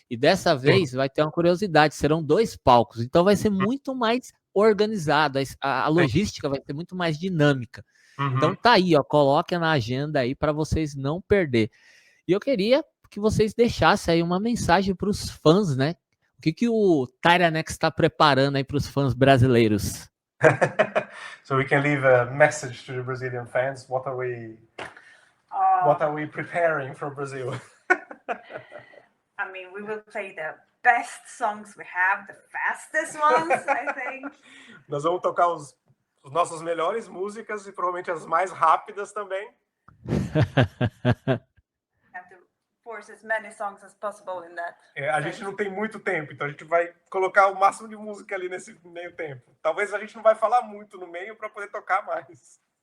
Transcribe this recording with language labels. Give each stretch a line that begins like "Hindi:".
Portuguese: E dessa vez vai ter uma curiosidade, serão 2 palcos. Então vai ser muito mais organizado, a logística vai ser muito mais dinâmica. Então tá aí, ó, coloque na agenda aí para vocês não perder. E eu queria que vocês deixassem aí uma mensagem para os fãs, né? O que o Tyrannex está preparando aí para os fãs brasileiros?
English: So we can leave a message to the Brazilian fans. What are we preparing for Brazil? I mean, we will play the best songs we have, the fastest ones, I think.
Portuguese: Nós vamos tocar os nossas melhores músicas e provavelmente as mais rápidas também.
English: Have to force as many songs as possible in that.
Portuguese: A gente não tem muito tempo, então a gente vai colocar o máximo de música ali nesse meio tempo. Talvez a gente não vai falar muito no meio para poder tocar mais.